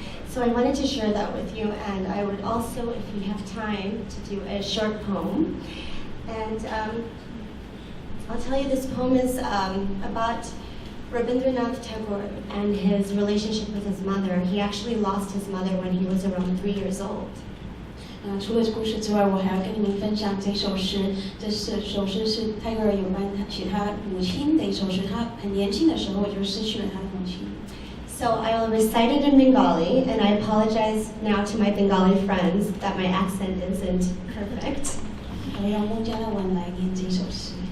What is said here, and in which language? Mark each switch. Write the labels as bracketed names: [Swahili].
[English] So I wanted to share that with you, and I would also, if we have time, to do a short poem. And I'll tell you, this poem is about Rabindranath Tagore and his relationship with his mother. He actually lost his mother when he was around 3 years old. [Chinese] 除了故事之外，我还要跟你们分享这首诗。这首诗是泰戈尔有关写他母亲的一首诗。他很年轻的时候就失去了他的母亲。 [English] So I will recite it in Bengali, and I apologize now to my Bengali friends that my accent isn't perfect. [Chinese] 我用孟加拉文来念这首诗。